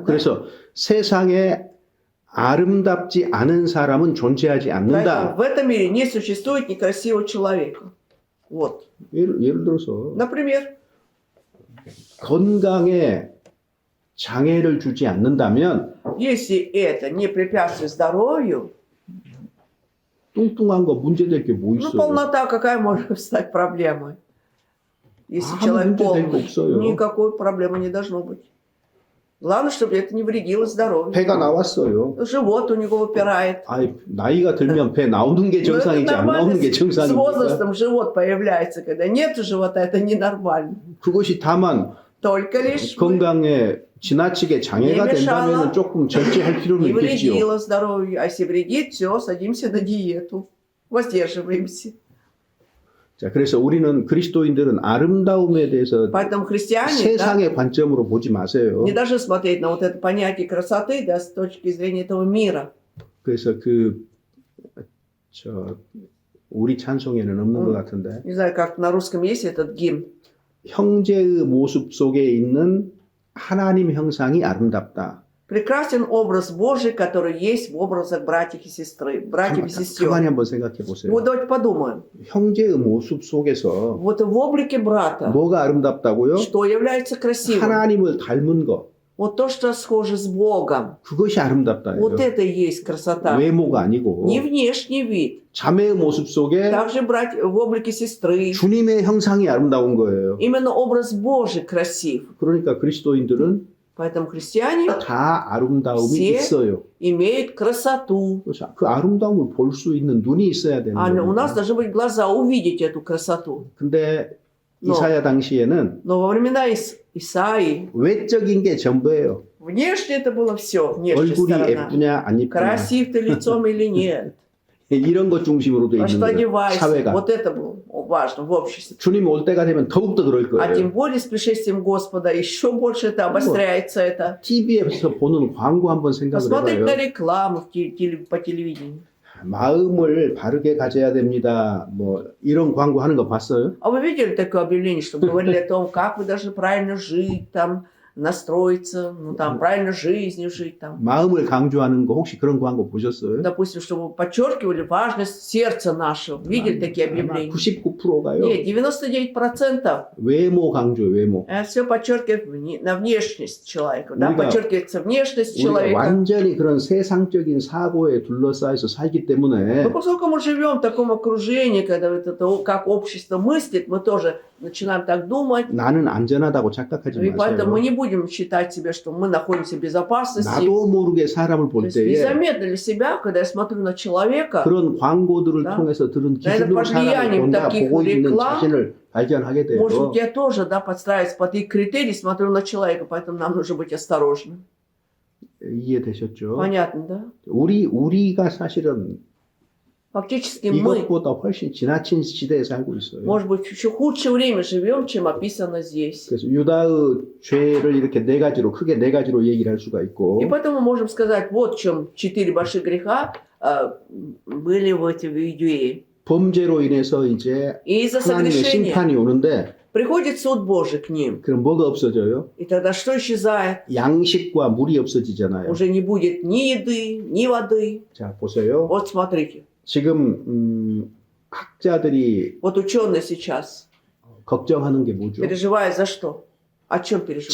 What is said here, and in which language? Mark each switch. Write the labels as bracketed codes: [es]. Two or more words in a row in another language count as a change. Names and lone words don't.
[ko] 그래서 세상에 아름답지 않은 사람은 존재하지 [ru] Поэтому [ko] 않는다. [ru] в этом мире не существует некрасивого человека. Вот. [ko] 예를 들어서 [ru] Например, [ko] 건강에 장애를 주지 않는다면 [ru] если это не препятствует здоровью, [ko] 뚱뚱한 거 문제될 게 뭐 [ru] ну, [ko] 있어요? [ru] полнота какая может стать проблемой? Если А, человек [ko] 문제 될 거 [ru] полный, [ko] 없어요. [ru] никакой проблемы не должно быть. Главное, чтобы это не вредило здоровью. [ko] 배가 나왔어요. [ru] Живот у него выпирает. [ko] 아이, 나이가 들면 배 나오는 게 [ru] Ну, это [ko] 정상이지 안 [ru] нормально, [ko] 나오는 게 [ru] с [ko] 정상입니까? [ru] возрастом живот появляется. Когда нет живота, это ненормально. [ko] 그것이 다만 [ru] Только лишь [ko] 건강에 지나치게 장애가 [ru] Не мешало. [ko] 된다면 조금 절제할 필요는 [ru] не [ko] 있겠지요. [ru] вредило здоровью. А если вредит, все, садимся на диету. Воздерживаемся. [ko] 자, 그래서 우리는 그리스도인들은 아름다움에 대해서 [ru] Поэтому христиане, да, [ko] 세상의 관점으로 보지 마세요. [ru] не должны смотреть на вот это понятие красоты, да, с точки зрения этого мира. [ko] 그래서 우리 찬송에는 없는 것 같은데 [ru] Не знаю, как на русском есть этот гимн. [ko] 형제의 모습 속에 있는 하나님 형상이 아름답다. [ru] Прекрасен образ Божий, который есть в образах братьев и сестры, братьев и сестер. [ko] 가만히 한번 생각해 보세요. [ru] Вот давайте подумаем. [ko] 형제의 모습 속에서 [ru] Вот в облике брата, [ko] 뭐가 아름답다고요? [ru] что является красивым? [ko] 하나님을 닮은 것. [ru] Вот то, что схоже с Богом. [ko] 그것이 아름답다예요. [ru] Вот это и есть красота. [ko] 외모가 아니고 [ru] Не внешний вид. [ko] 자매의 모습 속에 [ru] Также брать в облике сестры. [ko] 주님의 형상이 아름다운 거예요. [ru] Именно образ Божий красив. [ko] 그러니까 그리스도인들은 [ru] Поэтому христиане [ko] 다 아름다움이 [ru] все [ko] 있어요. [ru] имеют красоту. [ko] 그래서 그 아름다움을 볼 수 있는 눈이 있어야 되는 [ru] А у нас [ko] 거예요. [ru] должны быть глаза увидеть эту красоту. [ko] 근데 [ru] Но- [ko] 이사야 당시에는 [ru] Но во времена Исаии [ko] 외적인 게 전부예요. [ru] внешне это было все, внешняя [ko] 얼굴이 [ru] сторона. [ko] 예쁘냐 안 예쁘냐 [ru] Красив ты лицом или нет. [ko] 이런 것 중심으로 돼 [ru] Во [ko] 있는 [ru] что [ko] 거예요. [ru] одевайся. [ko] 사회가. [ru] Вот это было важно в обществе. [ko] 주님 올 때가 되면 더욱더 그럴 [ru] А тем [ko] 거예요. [ru] более с пришествием Господа еще больше это обостряется. Это. [ko] TV에서 보는 광고 한번 생각을 [ru] Посмотреть на [ko] 해봐요. [ru] рекламу по телевидению. [ko] 마음을 바르게 가져야 됩니다. 뭐 이런 광고 하는 거 봤어요? [ru] А вы видели такое объявление, что говорили о том, как вы должны правильно жить, там, настроиться, ну, там, правильно жизнью жить, там. [ko] 마음을 강조하는 거 혹시 그런 광고 보셨어요? [ru] Допустим, чтобы подчеркивали важность сердца нашего. Видели такие объявления? [ko] 99%가요. [ru] Нет, 99% [ko] 외모 강조, 외모. [ru] это все подчеркивает на внешность человека. Да? [ko] 우리가- [ru] Подчеркивается внешность [ko] 우리가 [ru] человека. [ko] 완전히 그런 세상적인 사고에 둘러싸여서 살기 때문에 [ru] Но поскольку мы живем в таком окружении, когда вот это, как общество мыслит, мы тоже начинаем так думать. [ko] 나는 안전하다고 착각하지 [ru] И поэтому мы [ko] 마세요. [ru] не будем считать себя, что мы находимся в безопасности. [ko] 나도 모르게 사람을 [ru] То [ko] 볼 [ru] есть [ko] 때에 [ru] незаметно для себя, когда я смотрю на человека, [ko] 그런 광고들을 [ru] Да. [ko] 통해서 들은 나는 기준으로 사람을 [ru] влиянием [ko] 본다 [ru] таких [ko] 보고 있는 [ru] реклам, [ko] 자신을 발견하게 돼요. [ru] может быть, я тоже подстраиваюсь под их критерии, смотрю на человека, поэтому нам нужно быть осторожным. [ko] 이해되셨죠? [ru] Понятно, да? [ko] 우리가 사실은 [ru] Фактически мы, [ko] 이것보다 훨씬 지나친 시대에 살고 있어요. [ru] может быть, в еще худшее время живем, чем описано здесь. [ko] 그래서 유다의 죄를 이렇게 크게 네 가지로 얘기를 할 수가 있고, [ru] И поэтому мы можем сказать, вот в чем 4 больших греха были в Иудее. [ko] 범죄로 인해서 이제 [ru] И из-за [ko] 하나님의 [ru] согрешения [ko] 심판이 오는데, [ru] приходит суд Божий к ним. [ko] 그럼 뭐가 없어져요? [ru] И тогда что исчезает? [ko] 양식과 물이 없어지잖아요. [ru] Уже не будет ни еды, ни воды. [ko] 자, 보세요. [ru] Вот смотрите. [ko] 지금 학자들이 [ru] Вот ученые сейчас [ko] 걱정하는 게 뭐죠? [ru] переживают за что? О чем переживают?